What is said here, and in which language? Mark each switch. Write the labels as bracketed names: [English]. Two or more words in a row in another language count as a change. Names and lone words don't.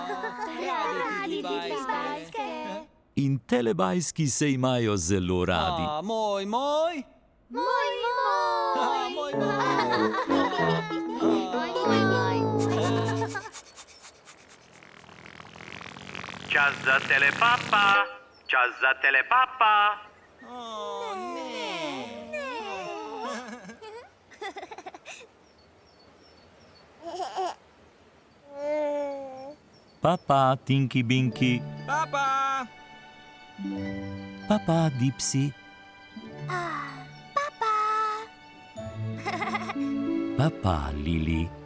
[Slovenian] In telebajski se imajo zelo radi. Moj. Čas za telepapa, čas za telepapa. Papa, Tinky Binky. Papa. Papa, Dipsy. Papa, Lili.